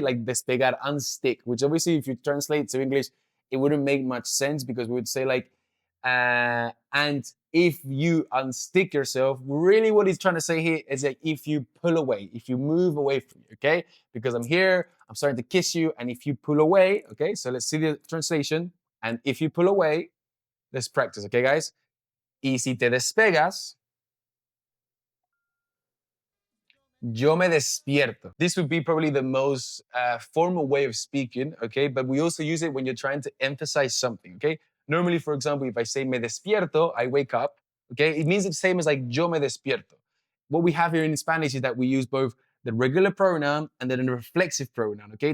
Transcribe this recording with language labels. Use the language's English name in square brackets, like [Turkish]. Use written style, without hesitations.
[English] Like despegar, unstick, which obviously if you translate to English, it wouldn't make much sense because we would say like, and if you unstick yourself, really what he's trying to say here is that if you pull away, if you move away from me, okay? Because I'm here, I'm starting to kiss you, and if you pull away, okay? So let's see the translation. And if you pull away, let's practice, okay, guys? [Spanish] Y si te despegas, yo me despierto. [English] This would be probably the most formal way of speaking, okay? But we also use it when you're trying to emphasize something, okay? Normally, for example, if I say [Spanish] me despierto, [English] I wake up, okay? It means the same as like [Spanish] yo me despierto. [English] What we have here in Spanish is that we use both the regular pronoun and then a reflexive pronoun, okay?